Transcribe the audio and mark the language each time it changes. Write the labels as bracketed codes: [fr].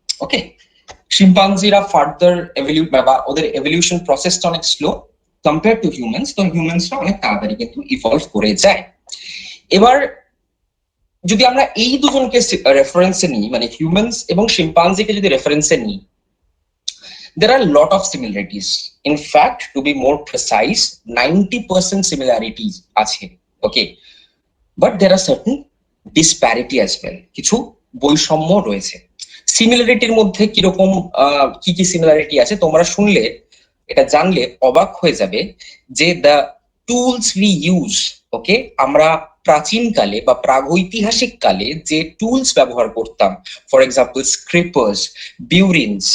[bn] ওকে, শিম্পাঞ্জিরা further বা ওদের evolution প্রসেসটা অনেক স্লো কম্পেয়ার টু হিউম্যানস। তো হিউম্যানসরা অনেক তাড়াতাড়ি কিন্তু ইভলভ করে যায়। এবার যদি আমরা এই দুজনকে রেফারেন্সে নিই, মানে হিউম্যানস এবং শিম্পাঞ্জিকে যদি রেফারেন্সে নিই, [en] there are a lot of similarities. In fact, to be more precise, 90% similarities আছে। Okay, but there are certain disparity as well. [bn] কিছু বৈষম্য রয়েছে। সিমিলারিটির মধ্যে কিরকম কি কি সিমিলারিটি আছে তোমরা শুনলে, এটা জানলে অবাক হয়ে যাবে যে [en] the tools we use, [bn] ওকে, আমরা প্রাচীনকালে বা প্রাগৈতিহাসিক কালে যে টুলস ব্যবহার করতাম, ফর এক্সাম্পল স্ক্রিপার্স, বিউরিনস।